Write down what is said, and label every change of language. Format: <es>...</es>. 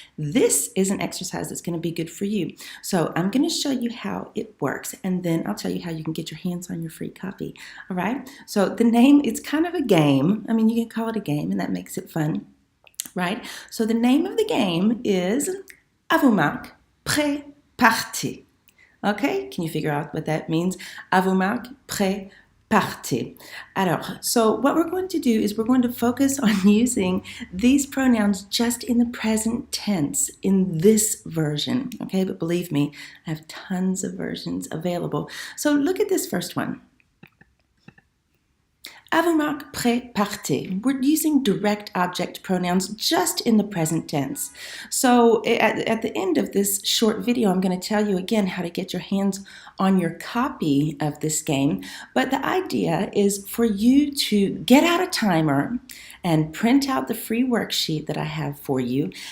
<en>This is an exercise that's going to be good for you. So I'm going to show you how it works, and then I'll tell you how you can get your hands on your free copy. All right? So the name, it's kind of a game. I mean, you can call it a game, and that makes it fun, right? So the name of the game is</en> <fr>À vos marques, prêt, partez.</fr> <en>Okay, can you figure out what that means?</en> <fr>À vos marques, prêt, partez. Alors,</fr> <en>so what we're going to do is we're going to focus on using these pronouns just in the present tense in this version, okay? But believe me, I have tons of versions available. So look at this first one.</en> <fr>À vos marques, prêt, partez.</fr> <en>We're using direct object pronouns just in the present tense. So at the end of this short video, I'm going to tell you again how to get your hands on your copy of this game. But the idea is for you to get out a timer and print out the free worksheet that I have for you.</en>